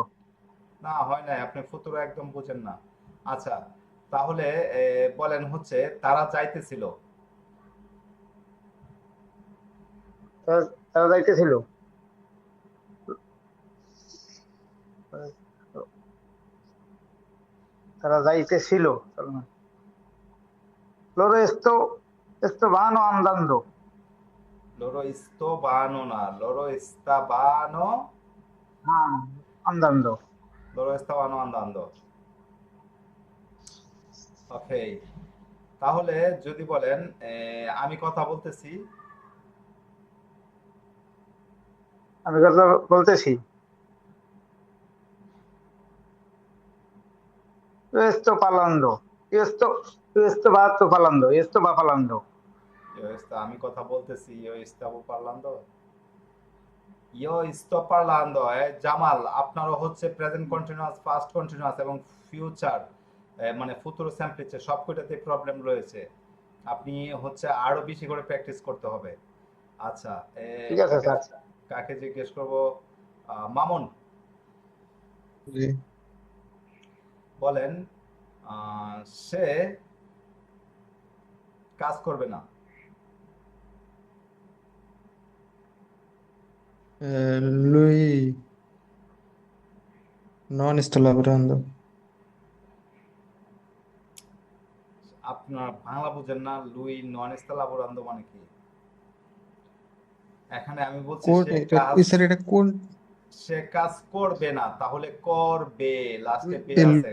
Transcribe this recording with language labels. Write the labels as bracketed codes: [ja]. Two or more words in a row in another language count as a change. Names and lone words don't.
[bn] না হয় নাই, আপনি ফুতুর একদম বুঝেন না। আচ্ছা, তাহলে বলেন হচ্ছে তারা যাইতেছিল। তারা তারা যাইতেছিল, তারা যাইতেছিল, [it] loro stavano andando। loro isto vano na, loro ista vano, হ্যাঁ, andando। loro stavano andando. [bn] ওকে, তাহলে যদি বলেন আমি কথা বলতেছি। আমি কথা বলতেছি, [it] io sto parlando, io sto va parlando। [bn] আমি কথা বলতেছি, [it] io stavo parlando, io sto parlando. [bn] জামাল, আপনারও হচ্ছে [en] present continuous, past continuous [bn] এবং ফিউচার, মানে [it] futuro semplice [bn] সবকটাতে প্রবলেম রয়েছে। আপনি হচ্ছে আরো বেশি করে প্র্যাকটিস করতে হবে। আচ্ছা, ঠিক আছে কাকে স্যার। কাকে জিজ্ঞেস করব? মামুন, জি। বলেন সে কাজ করবে না। [it] Lui non sto lavorando। [bn] আপনার বাংলা বুঝেন না? [it] lui non sta lavorando [bn] মানে কি? এখানে আমি বলছি কোন সে এটা কাজ, স্যার, এটা কোন? সে কাজ করবে না, তাহলে করবে, লাস্টে বে আছে,